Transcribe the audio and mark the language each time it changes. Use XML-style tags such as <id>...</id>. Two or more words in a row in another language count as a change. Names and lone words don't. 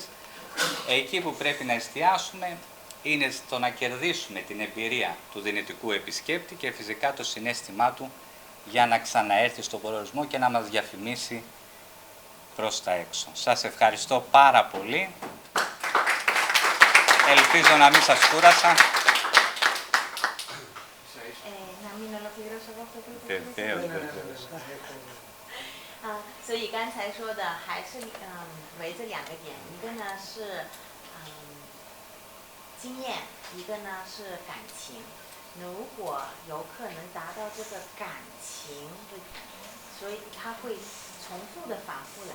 <el>Εκεί που πρέπει να εστιάσουμε είναι στο να κερδίσουμε την εμπειρία του δυνητικού επισκέπτη και φυσικά το συναίσθημά του για να ξαναέρθει στον προορισμό και να μας διαφημίσει προς τα έξω. Σας ευχαριστώ πάρα πολύ. Ελπίζω να μην σας κούρασα. 那μην ολοκληρώσω εγώ αυτό που Βεβαίως, βεβαίως.</el> <zh>所以刚才说的还是围着两个点，一个呢是经验，一个呢是感情。如果游客能达到这个感情的，所以他会重复的反复来。</zh>